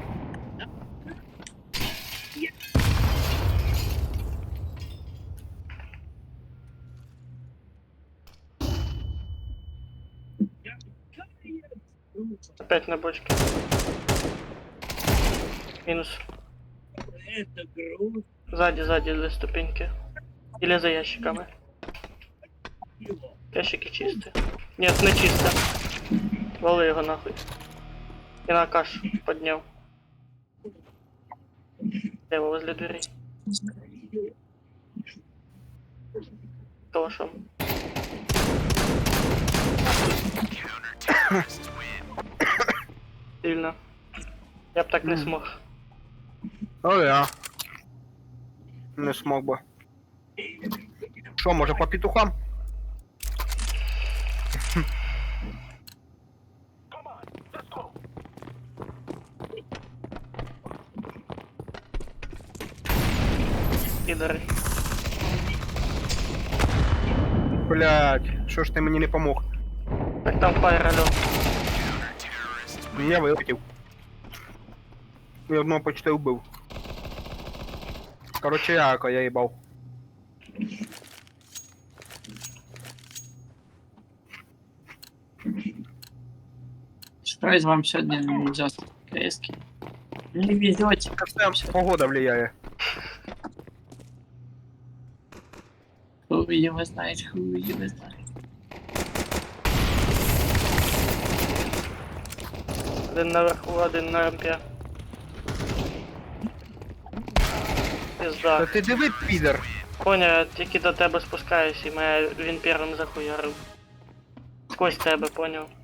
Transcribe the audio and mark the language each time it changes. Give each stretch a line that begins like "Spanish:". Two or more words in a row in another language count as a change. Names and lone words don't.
Russian: Опять на бочке.
Ukrainian: Мінус.
Russian: Это грустно. Сзади за ступеньки. Или за ящиками.
Ukrainian: Ящики чисті.
Russian: Нет, не чисто.
Ukrainian: Вали його нахуй. І на каш підняв.
Russian: Дева возле дверей. Калашом. Сильно. Я б так не смог. О, я. Не смог би.
Ukrainian: Що, може по петухам? Підари. Блядь, що ж ти мені не помог? Так там фаєр алло. Я вилетів. Я одного почти вбив. Короче, я їбав.
Russian: Что из вам сегодня не везет? КСки? Не везете.
Ukrainian: Це все погода влияє.
Russian: Хуй его знает, хуй его знает. Один наверху,
Ukrainian: один на рампі. Та Пізда. ти диви, підер. Коня, я тільки до тебе спускаюсь і мене він першим захуярив.
Russian: Сквозь тебе, поняв.